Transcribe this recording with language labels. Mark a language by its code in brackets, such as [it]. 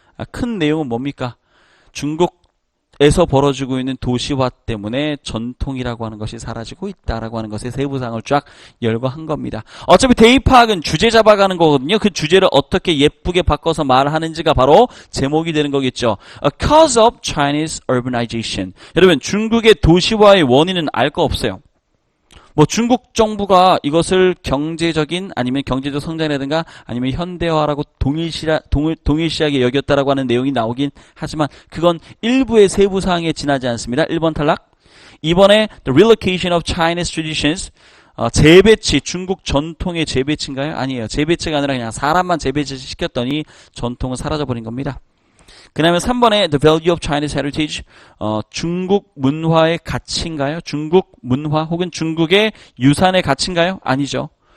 [ko] 큰 내용은 뭡니까? 중국에서 벌어지고 있는 도시화 때문에 전통이라고 하는 것이 사라지고 있다라고 하는 것의 세부사항을 쫙 열거한 겁니다. 어차피 대입 파악은 주제 잡아가는 거거든요. 그 주제를 어떻게 예쁘게 바꿔서 말하는지가 바로 제목이 되는 거겠죠. [en] A cause of Chinese urbanization. [ko] 여러분 중국의 도시화의 원인은 알 거 없어요. 뭐 중국 정부가 이것을 경제적인 아니면 경제적 성장이라든가 아니면 현대화라고 동일시하게 여겼다라고 하는 내용이 나오긴 하지만 그건 일부의 세부 사항에 지나지 않습니다. 1번 탈락. [en] 2번에 the relocation of Chinese traditions. [ko] 재배치, 중국 전통의 재배치인가요? 아니에요. 재배치가 아니라 그냥 사람만 재배치 시켰더니 전통은 사라져버린 겁니다. 그 다음에 3번에 [en] the value of Chinese heritage, [ko] 중국 문화의 가치인가요? 중국 문화 혹은 중국의 유산의 가치인가요? 아니죠.